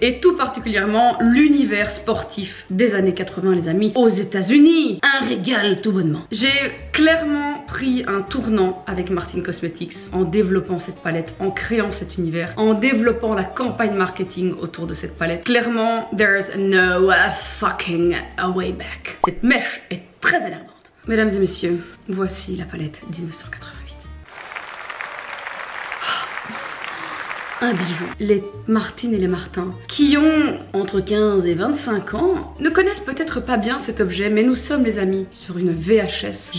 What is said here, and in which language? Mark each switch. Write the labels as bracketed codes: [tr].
[fr] Et tout particulièrement l'univers sportif des années 80 les amis, aux États-Unis. Un régal tout bonnement. J'ai clairement pris un tournant avec Martin Cosmetics en développant cette palette, en créant cet univers, en développant la campagne marketing autour de cette palette. [en] Clairement, there's no fucking way back. [fr] Cette mèche est très énervante. Mesdames et messieurs, voici la palette 1988. Un bijou. Les Martines et les Martins, qui ont entre 15 et 25 ans, ne connaissent peut-être pas bien cet objet, mais nous sommes les amis sur une VHS.